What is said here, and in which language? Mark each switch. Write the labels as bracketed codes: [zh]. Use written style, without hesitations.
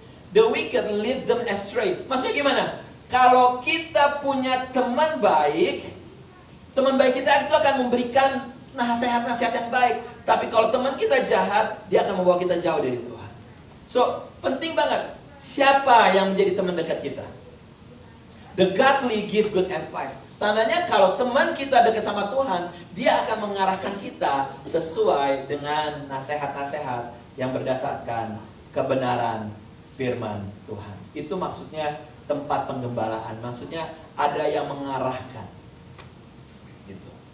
[en] The wicked lead them astray. [id] Maksudnya gimana? Kalau kita punya teman baik kita itu akan memberikan nasihat-nasihat yang baik. Tapi kalau teman kita jahat, dia akan membawa kita jauh dari Tuhan. So, penting banget siapa yang menjadi teman dekat kita. [en] The godly give good advice. [id] Tandanya kalau teman kita dekat sama Tuhan, dia akan mengarahkan kita sesuai dengan nasihat-nasihat yang berdasarkan kebenaran firman Tuhan. Itu maksudnya tempat penggembalaan. Maksudnya ada yang mengarahkan. Gitu.